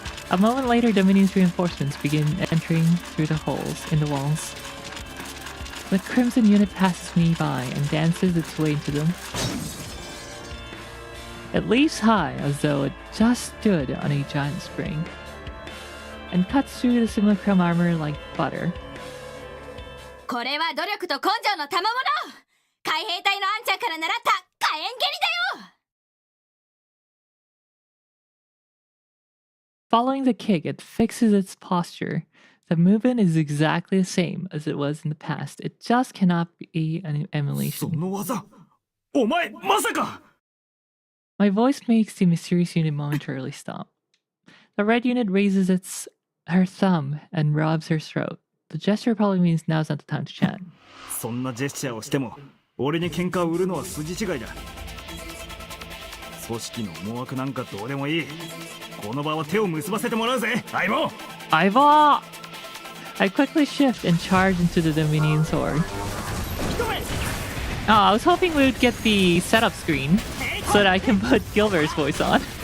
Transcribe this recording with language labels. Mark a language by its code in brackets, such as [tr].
[en] A moment later, Dominion's reinforcements begin entering through the holes in the walls. The Crimson unit passes me by and dances its way into them. It leaps high as though it just stood on a giant spring, and cuts through the simulacrum armor like butter. [ja] これは努力と根性の賜物！海兵隊のあんちゃんから習った火炎蹴りだよ！ [en] Following the kick, it fixes its posture. The movement is exactly the same as it was in the past. It just cannot be an [ja] そ [en] emulation. [ja] の技お前まさか [en] My voice makes the mysterious unit momentarily stop. The red unit raises her thumb and rubs her throat. The gesture probably means now's not the time to chat. [ja] そんなジェスチャーをしても俺に喧嘩を売るのは筋違いだ。組織の思惑なんかどうでもいい。この場は手を結ばせてもらうぜ相棒。 [en] Aiva! I quickly shift and charge into the Dominion sword. Oh, I was hoping we would get the setup screen so that I can put Gilbert's voice on.